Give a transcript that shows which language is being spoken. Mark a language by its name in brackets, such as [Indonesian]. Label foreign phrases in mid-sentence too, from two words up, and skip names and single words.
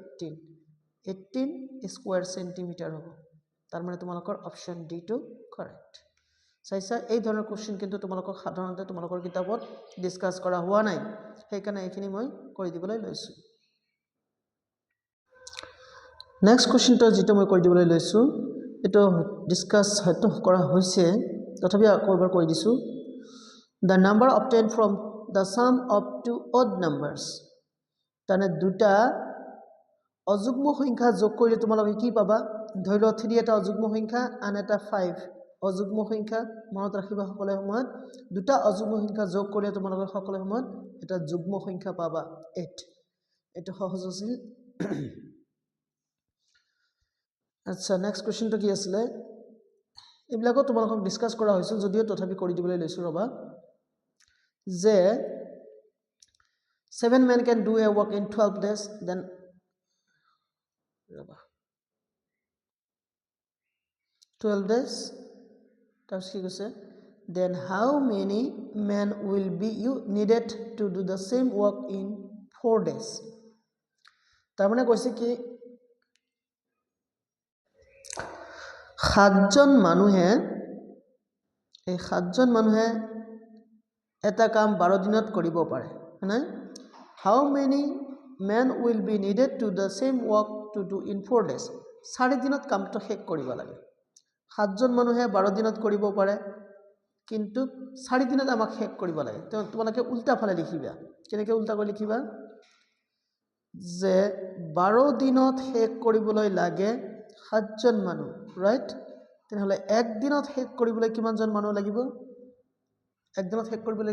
[Assamese] 18 স্কয়াৰ সেন্টিমিটাৰ হ'ব তাৰ মানে তোমালোকৰ অপচন ডি টো কাৰেক্ট চাইছা এই ধৰণৰ কোৱেশ্চন কিন্তু তোমালোকক সাধাৰণতে তোমালোকৰ কিতাপত ডিসকাস কৰা হোৱা নাই সেইকাৰণে এইখিনি মই কৰি দিবলৈ লৈছো [English] next questionটো [Assamese] যেটো মই কৰি দিবলৈ লৈছো এটো ডিসকাস হয়তো কৰা হৈছে তথাপি আকৌ এবাৰ কৈ দিছো [English] the number obtained from the sum of two odd numbers [Assamese] তানে দুটা অযুগ্ম সংখ্যা যোগ কৰিলে তোমালোকে কি পাবা ধৰি লও 3 এটা অযুগ্ম সংখ্যা আন এটা 5 অযুগ্ম সংখ্যা মনত ৰাখিবা সকলে সময়ত দুটা অযুগ্ম সংখ্যা যোগ কৰিলে তোমালোকে সকলে সময়ত এটা যুগ্ম সংখ্যা পাবা 8 এটো সহজ আছিল আচ্ছা [English] next questionটো [Assamese] কি আছিল এইবিলাকো তোমালোকক ডিসকাস কৰা হৈছিল যদিও তথাপি কৰি দিবলৈ লৈছো ৰবা যে [English] 7 men can do a work in 12 days then raba 12 days that's [Assamese] কি কৈছে [English] then how many men will be you needed to do the same work in 4 days [Assamese] তাৰ মানে কৈছে কি সাতজন মানুহে এই সাতজন মানুহে এটা কাম 12 দিনত কৰিব পাৰে না [English] how many men will be needed to the same work to do in 4 days [Assamese] 4 দিনত কামটো শেষ কৰিব লাগে সাতজন মানুহে 12 দিনত কৰিব পাৰে কিন্তু 4 দিনত আমাক শেষ কৰিব লাগে তোমালোকে উল্টা ফালে লিখিবা কেনেকৈ উল্টা কৰি লিখিবা যে 12 দিনত শেষ কৰিবলৈ লাগে সাতজন মানুহ ৰাইট তেনেহলে এক দিনত শেষ কৰিবলৈ কিমানজন মানুহ লাগিব এক দিনত শেষ কৰিবলৈ